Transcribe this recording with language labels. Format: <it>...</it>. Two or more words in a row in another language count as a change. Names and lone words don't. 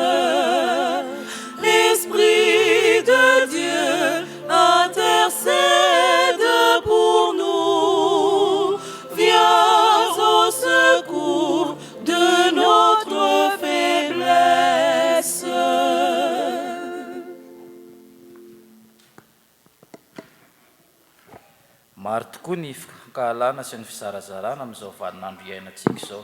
<fr>L'Esprit de Dieu, intercède pour nous, viens au secours de notre faiblesse.</fr> <mg>Maro tokoa ny fikahalana sy ny fizarazarana amin'izao vaninandro iainantsika izao.</mg>